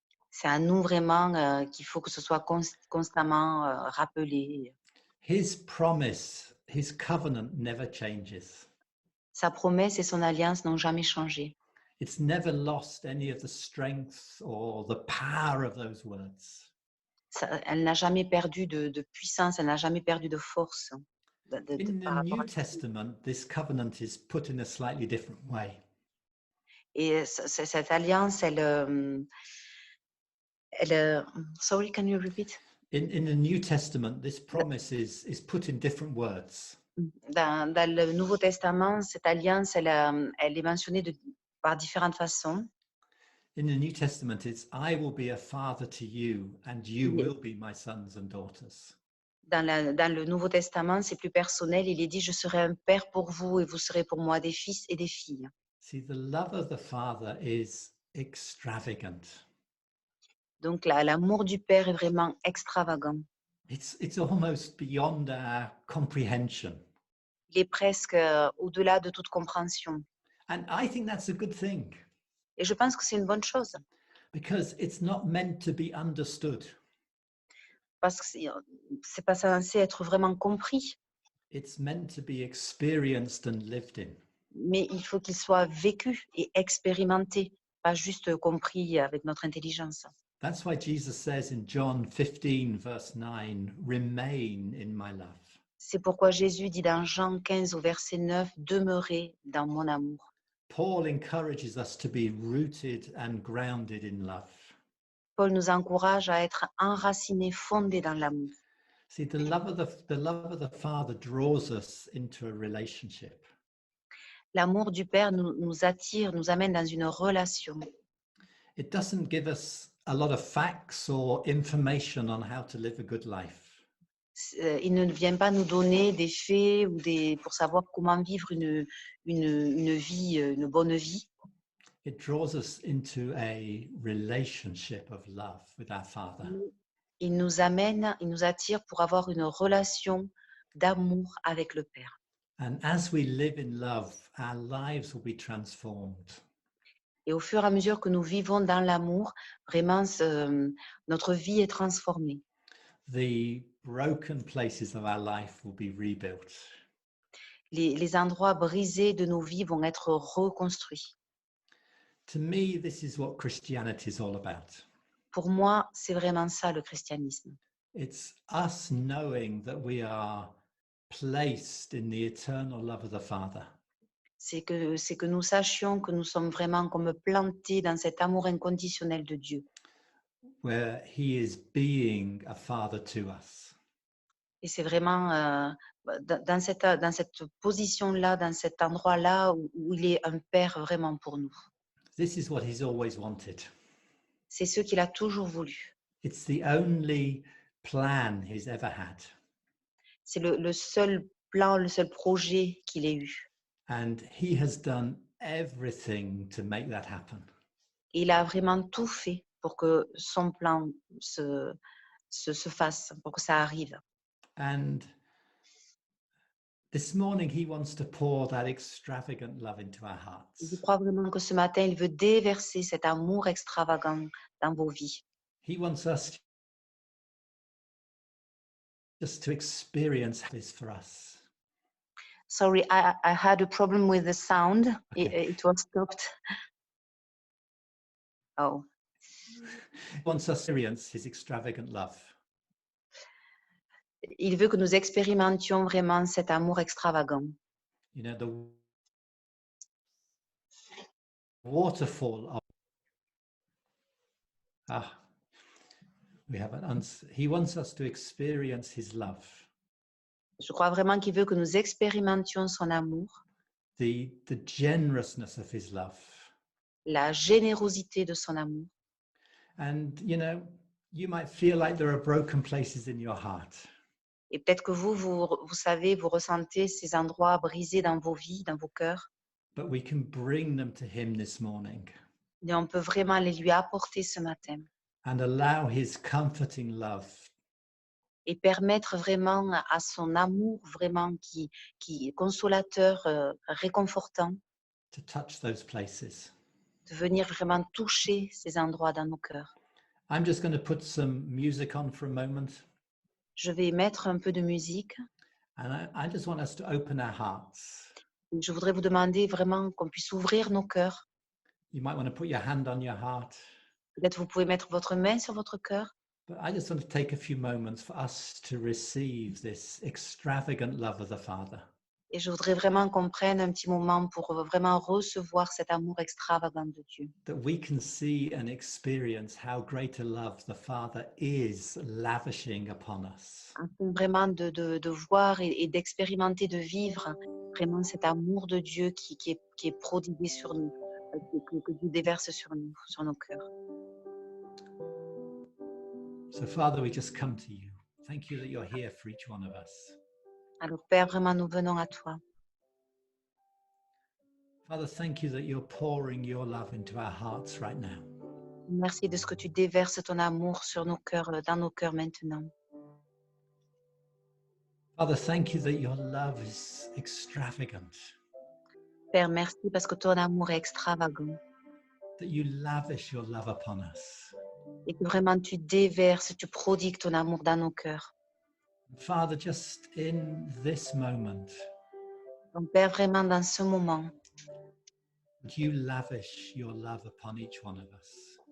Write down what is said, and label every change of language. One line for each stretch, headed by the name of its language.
French: C'est à nous vraiment qu'il faut que ce soit constamment rappelé.
English: His promise, his covenant never changes.
French: Sa promesse et son alliance n'ont jamais changé.
English: It's never lost any of the strength or the power of those words.
French: Elle n'a jamais perdu de puissance, elle n'a jamais perdu de force.
English: In the
French: par rapport
English: New
French: à...
English: Testament, this covenant is put in a slightly different way.
French: Et cette alliance,
English: sorry, can you repeat? In the New Testament, this promise is put in different words.
French: Dans le Nouveau Testament, cette alliance, elle est mentionnée par différentes façons.
English: In the New Testament, it's I will be a father to you, and you
French: Il est-
English: will be my sons and daughters.
French: Dans le Nouveau Testament, c'est plus personnel. Il est dit, je serai un père pour vous et vous serez pour moi des fils et des filles.
English: See, the love of the Father is extravagant.
French: Donc l'amour du Père est vraiment extravagant.
English: It's almost beyond our comprehension.
French: Il est presque au-delà de toute compréhension.
English: And I think that's a good thing
French: Et je pense que c'est une bonne chose
English: because it's not meant to be understood.
French: parce que c'est pas censé être vraiment compris,
English: It's meant to be experienced and lived in.
French: mais il faut qu'il soit vécu et expérimenté, pas juste compris avec notre intelligence.
English: That's why Jesus says in John 15, verse 9, remain in my love.
French: C'est pourquoi Jésus dit dans Jean 15 au verset 9, demeurez dans mon amour.
English: Paul encourages us to be rooted and grounded in love.
French: Paul nous encourage à être enracinés, fondés dans l'amour.
English: See, the love of the Father draws us into a relationship.
French: L'amour du Père nous attire, nous amène dans une relation.
English: It doesn't give us a lot of facts or information on how to live a good life.
French: Il ne vient pas nous donner des faits ou pour savoir comment vivre une vie, une bonne vie.
English: It draws us into a relationship of love with our Father.
French: Il nous amène, il nous attire pour avoir une relation d'amour avec le Père.
English: And as we live in love, our lives will be transformed.
French: Et au fur et à mesure que nous vivons dans l'amour, vraiment, notre vie est transformée.
English: The broken places of our life will be rebuilt.
French: Les endroits brisés de nos vies vont être reconstruits.
English: To me, this is what Christianity is all about.
French: Pour moi, c'est vraiment ça le christianisme.
English: It's us knowing that we are placed in the eternal love of the Father.
French: C'est que nous sachions que nous sommes vraiment comme plantés dans cet amour inconditionnel de Dieu.
English: Where he is being a father to us.
French: Et c'est vraiment dans cette position-là, dans cet endroit-là où il est un père vraiment pour nous.
English: This is what he's always wanted.
French: C'est ce qu'il a toujours voulu.
English: It's the only plan he's ever had.
French: C'est le seul plan, le seul projet qu'il ait eu.
English: And he has done everything to make that happen.
French: Et il a vraiment tout fait pour que son plan se fasse, pour que ça arrive.
English: And this morning, he wants to pour that extravagant love into our
French: Je
English: hearts.
French: crois vraiment que ce matin, il veut déverser cet amour extravagant dans vos vies.
English: He wants us just to experience this for us. Sorry, I had a problem with the sound. Okay. It was stopped. Oh. He wants us to experience his extravagant love.
French: Il veut que nous expérimentions vraiment cet amour extravagant.
English: You know, the waterfall of we have he wants us to experience his love.
French: Je crois vraiment qu'il veut que nous expérimentions son amour,
English: The generousness of his love.
French: la générosité de son amour.
English: And you know, you might feel like there are broken places in your heart.
French: Et peut-être que vous savez, vous ressentez ces endroits brisés dans vos vies, dans vos cœurs.
English: But we can bring them to him this morning
French: Et on peut vraiment les lui apporter ce matin
English: and allow his comforting love
French: et permettre vraiment à son amour vraiment qui est consolateur, réconfortant,
English: to touch those places.
French: de venir vraiment toucher ces endroits dans nos cœurs.
English: I'm just going to put some music on for a moment.
French: Je vais mettre un peu de musique.
English: And I just want us to open our hearts.
French: Je voudrais vous demander vraiment qu'on puisse ouvrir nos cœurs.
English: You might want to put your hand on your heart.
French: Peut-être vous pouvez mettre votre main sur votre cœur
English: But I just want to take a few moments for us to receive this extravagant love of the Father.
French: Et je voudrais vraiment qu'on prenne un petit moment pour vraiment recevoir cet amour extravagant de Dieu.
English: That we can see and experience how great a love the Father is lavishing upon us.
French: Afin vraiment de voir et d'expérimenter, de vivre vraiment cet amour de Dieu qui est prodigué sur nous, que Dieu déverse sur nous, sur nos cœurs.
English: So, Father, we just come to you. Thank you that you're here for each one of us.
French: Alors Père, vraiment nous venons à toi.
English: Father, thank you that you're pouring your love into our hearts right now.
French: Merci de ce que tu déverses ton amour sur nos cœurs, dans nos cœurs maintenant.
English: Father, thank you that your love is extravagant,
French: Père, merci parce que ton amour est extravagant
English: that you lavish your love upon us.
French: et que vraiment tu déverses, tu prodigues ton amour dans nos cœurs.
English: Father, just in this moment,
French: Donc Père, vraiment dans ce moment,
English: would you lavish your love upon each one of us?